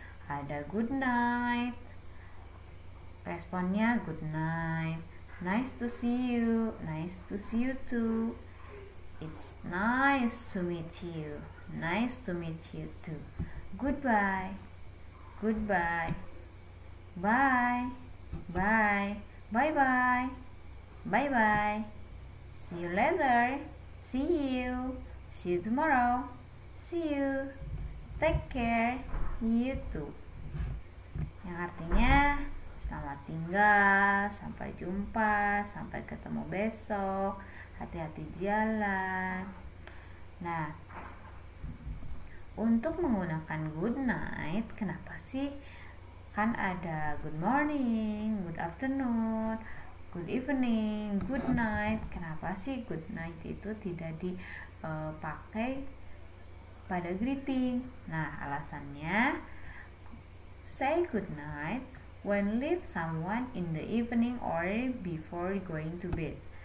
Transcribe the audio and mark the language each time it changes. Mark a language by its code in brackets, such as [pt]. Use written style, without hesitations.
[en] Ada good night, responnya good night, nice to see you, nice to see you too, it's nice to meet you, nice to meet you too, goodbye, goodbye, bye, bye, bye bye, bye bye, see you later, see you tomorrow, see you, take care, you too. [id] Yang artinya selamat tinggal, sampai jumpa, sampai ketemu besok, hati-hati jalan. Nah, untuk menggunakan good night, kenapa sih? Kan ada [en] good morning, good afternoon, good evening, good night. [id] Kenapa sih good night itu tidak dipakai pada greeting? Nah, alasannya [en] say good night when leave someone in the evening or before going to bed.